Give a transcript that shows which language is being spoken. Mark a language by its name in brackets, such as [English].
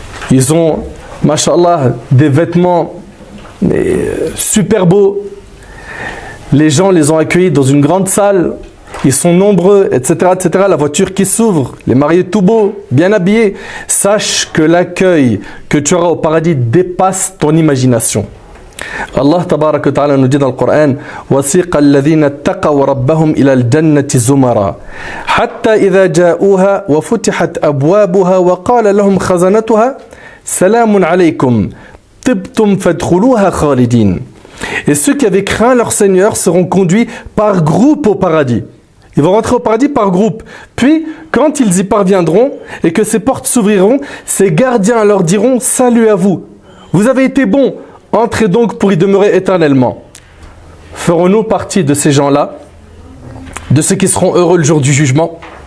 [French] Ils ont, mashallah, des vêtements super beaux. Les gens les ont accueillis dans une grande salle. Ils sont nombreux, etc., etc. La voiture qui s'ouvre, les mariés tout beaux, bien habillés. Sache que l'accueil que tu auras au paradis dépasse ton imagination. [Arabic] Allah tabarak wa ta'ala [French] nous dit dans le Coran: [Arabic] وَسِيقَ الَّذِينَ اتَّقَوْا رَبَّهُمْ إِلَى الْجَنَّةِ زُمَرًا حَتَّى إِذَا جَاءُوهَا وَفُتِحَتْ أَبْوَابُهَا وَقَالَ لَهُمْ خَزَنَتُهَا سَلَامٌ عَلَيْكُمْ طِبْتُمْ فَادْخُلُوهَا خَالِدِينَ. [French] Et ceux qui avaient craint leur Seigneur seront conduits par groupe au paradis. Ils vont rentrer au paradis par groupe. Puis, quand ils y parviendront et que ces portes s'ouvriront, ces gardiens leur diront: salut à vous. Vous avez été bons. Entrez donc pour y demeurer éternellement. Ferons-nous partie de ces gens-là, de ceux qui seront heureux le jour du jugement?